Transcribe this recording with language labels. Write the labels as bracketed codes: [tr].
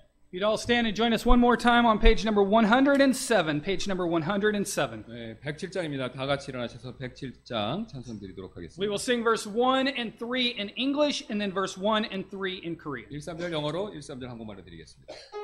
[en] You'd all stand and join us one more time on page number 107. Page number 107. [ko] 네, 107장입니다. 다 같이 일어나셔서 107장 찬송 드리도록 [en] We [ko] 하겠습니다. [en] will sing verse 1 and 3 in English and then verse 1 and 3 in Korean. [ko] 1,3절 영어로 1,3절 한국말로 드리겠습니다.